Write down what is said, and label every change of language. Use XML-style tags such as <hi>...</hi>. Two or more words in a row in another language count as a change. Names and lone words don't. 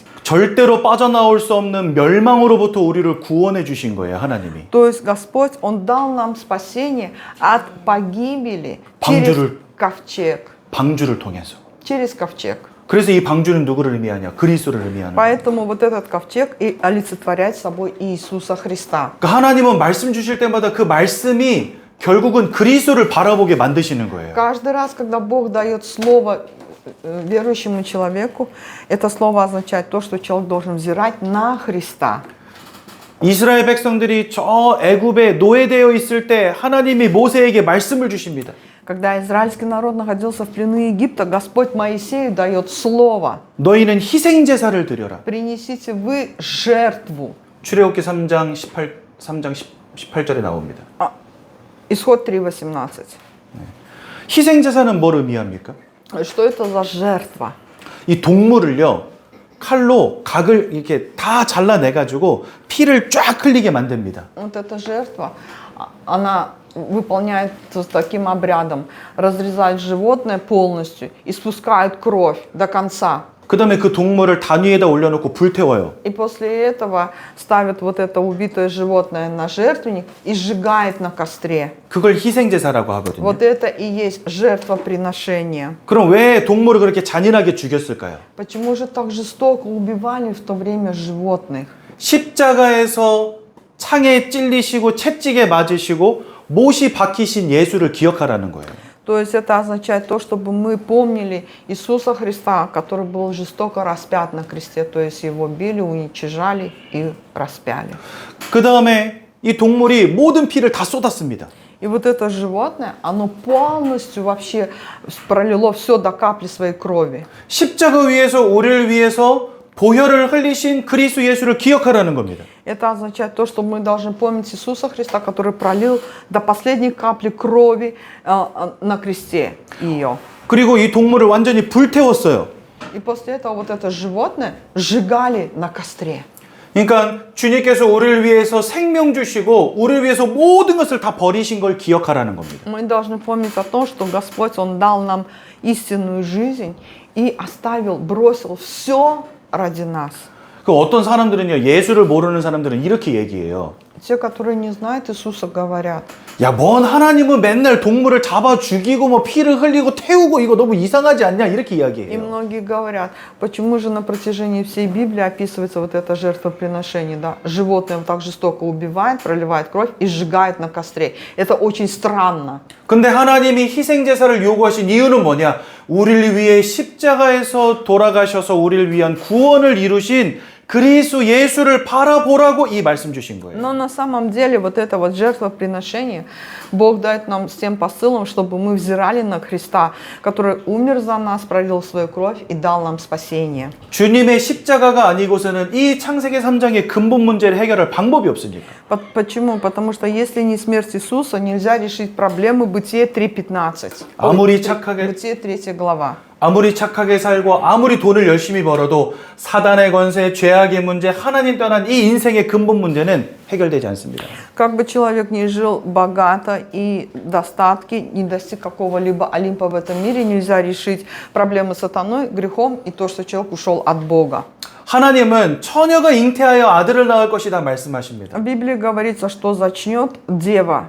<ko>절대로 빠져나올 수 없는 멸망으로부터 우리를 구원해 주신 거예요, 하나님이.</ko> <ru>То есть Господь, Он дал нам спасение от погибели через ковчег.</ru> <ko>방주를 통해서.</ko> <ru>Через ковчег.</ru> <ko>그래서 이 방주는 누구를 의미하냐? 그리스도를 의미하는 거예요.</ko> <ru>Поэтому вот этот ковчег и олицетворяет собой Иисуса Христа.</ru> <ko>그러니까 하나님은 말씀 주실 때마다 그 말씀이 결국은 그리스도를 바라보게 만드시는 거예요.</ko> <ru>Каждый раз, когда Бог дает слово верующему человеку, это слово означает то, что человек должен взирать на Христа.</ru> <ko>이스라엘 백성들이 저 애굽에 노예되어 있을 때 하나님이 모세에게 말씀을 주십니다.</ko> <ru>Когда израильский народ находился в плену Египта, Господь Моисею дает слово.</ru> <ko>너희는 희생 제사를 드려라.</ko> <ru>Принесите вы жертву.</ru> <ko>출애굽기 3장 18절에 나옵니다.</ko> <ru>Исход 3:18.</ru> <ko>희생 제사는 뭘 의미합니까?</ko> <ru>Что это за жертва?</ru> <ko>이 동물을요. 칼로 각을 이렇게 다 잘라내 가지고 피를 쫙 흘리게 만듭니다.</ko> <ru>Вот эта жертва, она выполняют с таким обрядом, разрезают животное полностью и спускают кровь до конца.</ru> <ko>그 다음에 그 동물을 단 위에다 올려놓고 불태워요.</ko> <ru>И после этого ставят вот это убитое животное на жертвенник и сжигает на костре.</ru> <ko>그걸 희생제사라고 하거든요.</ko> <ru>Вот это и есть жертвоприношение.</ru> <ko>그럼 왜 동물을 그렇게 잔인하게 죽였을까요?</ko> <ru>Почему же так жестоко убивали в то время животных?</ru> <ko>십자가에서 창에 찔리시고 채찍에 맞으시고 못이 박히신 예수를 기억하라는 거예요.</ko> <ru>То есть это означает то, чтобы мы помнили Иисуса Христа, который был жестоко распят на кресте, то есть его били, уничижали и распяли.</ru> <ko>그 다음에 이 동물이 모든 피를 다 쏟았습니다.</ko> <ru>И вот это животное, оно полностью вообще пролило все до капли своей крови.</ru> <ko>십자가 위에서 우리를 위해서 보혈을 흘리신 그리스도 예수를 기억하라는 겁니다.</ko> <ru>Это означает то, что мы должны помнить Иисуса Христа, который пролил до последней капли крови на кресте ее.</ru> <ko>그리고 이 동물을 완전히 불태웠어요.</ko> <ru>И после этого вот это животное сжигали на костре.</ru> <ko>그러니까 주님께서 우리를 위해서 생명 주시고 우리를 위해서 모든 것을 다 버리신 걸 기억하라는 겁니다.</ko> <ru>Мы должны помнить о том, что Господь, Он дал нам истинную жизнь и оставил, бросил все ради нас.</ru> <ko>그 어떤 사람들은요, 예수를 모르는 사람들은 이렇게 얘기해요.</ko> <ru>Те, которые не знают Иисуса, говорят:</ru> <ko>야, 뭔 하나님은 맨날 동물을 잡아 죽이고 뭐 피를 흘리고 태우고 이거 너무 이상하지 않냐? 이렇게</ko> <ru>И</ru> <ko>이야기해요.</ko> <ru>многие говорят, почему же на протяжении всей Библии описывается вот это жертвоприношение, да? Животное вот так жестоко убивает, проливает кровь и сжигает на костре. Это очень странно.</ru> <ko>근데 하나님이 희생제사를 요구하신 이유는 뭐냐? 우리를 위해 십자가에서 돌아가셔서 우리를 위한 구원을 이루신 그리스도 예수를 바라보라고 이 말씀 주신 거예요.</ko> <ru>Но на самом деле вот это вот жертвоприношение Бог дает нам с тем посылом, чтобы мы взирали на Христа, который умер за нас, пролил свою кровь и дал нам спасение.</ru> <ko>주님의 십자가가 아니고서는 이 창세기 3장의 근본 문제를 해결할 방법이 없으니까.</ko> <ru>Почему? Потому что если не смерть Иисуса, нельзя решить проблемы Бытие 3:15.</ru> <ko>아무리 착하게</ko> <ru>Бытие 3 глава.</ru> <ko>아무리 착하게 살고 아무리 돈을 열심히 벌어도 사단의 권세, 죄악의 문제, 하나님 떠난 이 인생의 근본 문제는 해결되지 않습니다.</ko> <ru>Как бы человек ни жил богато и достатки, не достиг какого-либо Олимпа в этом мире, нельзя решить проблемы с сатаной, грехом и то, что человек ушел от Бога.</ru> <ko>하나님은 처녀가 잉태하여 아들을 낳을 것이다 말씀하십니다.</ko> <ru>В Библии говорится, что зачнет дева</ru>